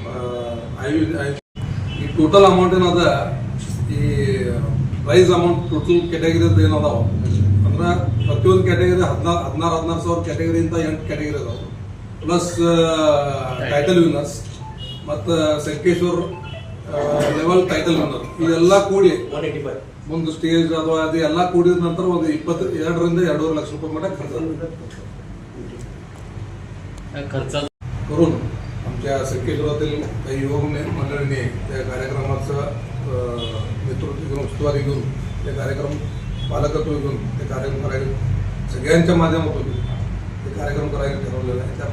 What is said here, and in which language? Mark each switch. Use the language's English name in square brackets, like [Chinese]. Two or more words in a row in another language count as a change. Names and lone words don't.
[Kannada] ಈ [English] total amount [Kannada] ಏನದ, ಈ [English] prize amount total category [Kannada] ಅಂತ ಏನದಾವ ಅಂದ್ರೆ ಪ್ರತಿಯೊಂದು ಕ್ಯಾಟಗರಿ 16,000 ಕ್ಯಾಟಗರಿ ಅಂತ 8 ಕ್ಯಾಟಗರಿ ಅದಾವ, ಪ್ಲಸ್ [English] title winners [Kannada] ಮತ್ತು ಸಂಕೇಶ್ವರ್ [English] level title winner [Kannada] ಇದೆಲ್ಲ ಕೂಡಿ ಒಂದು ಸ್ಟೇಜ್ ಅಥವಾ ಅದು ಎಲ್ಲ ಕೂಡಿದ ನಂತರ ಒಂದು 22ರಿಂದ 2.5 ಲಕ್ಷ ರೂಪಾಯಿ मट [Marathi] खर्च करून आमच्या संकेश्वरातील काही युवक मंडळींनी त्या कार्यक्रमाचं नेतृत्व घेऊन, उस्तुवारी घेऊन ते कार्यक्रम पालकत्व घेऊन ते कार्यक्रम करायला सगळ्यांच्या माध्यमातून ते कार्यक्रम करायला ठरवलेलं आहे.